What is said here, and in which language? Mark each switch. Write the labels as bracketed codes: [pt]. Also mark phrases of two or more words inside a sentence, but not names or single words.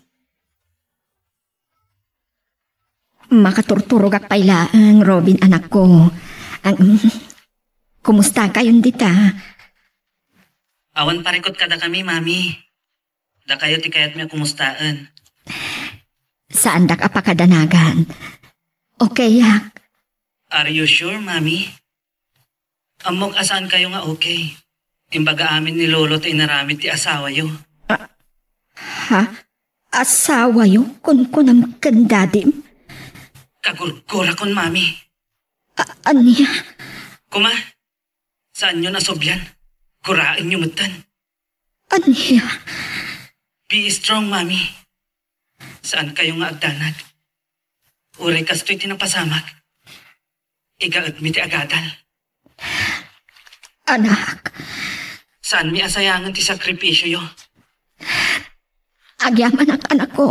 [ilo] Makaturturog ak pailaang, Robin, anak ko. Kumusta kayon dita? Awan parikot kada kami, mami. Da kayo ti kayat mi kumustaan. Saan dak apakadanagan? Okay, yak. [en] Are you sure, [ilo] mami? Amok asaan kayo nga okay? Imbaga amin ni lolo ti inaramid ti asawa yo. Ha? Asawa yo? Kun kandadim? Kagurgura kon, mami. Aniya? Kuma, saan nyo nasobyan? Kurain nyo mutan. Aniya? [en] Be strong, [ilo] mami. Saan kayo nga agdanag? Uray kasto'y tinapasamak. Igaad mi ti agadal. Anak? Saan mi asayangan ti sakripisyo yo? Agyaman ang anak ko.